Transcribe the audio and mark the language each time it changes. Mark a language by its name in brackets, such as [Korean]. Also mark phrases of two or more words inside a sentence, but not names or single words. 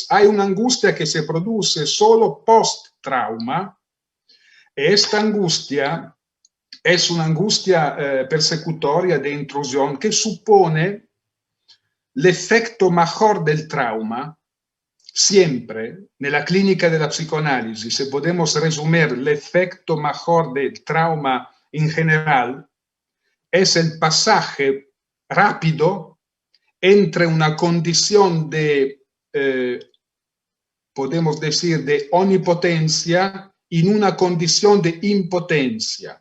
[Spanish] Hay una angustia que se produce solo post-trauma. Esta angustia es una angustia persecutoria de intrusión que supone el efecto mejor del trauma. Siempre, [Italian] nella clínica della psicoanalisi, [Spanish] se podemos resumir el efecto mejor del trauma en general, es el pasaje rápido entre una condición de, podemos decir, de omnipotencia en una condición de impotencia.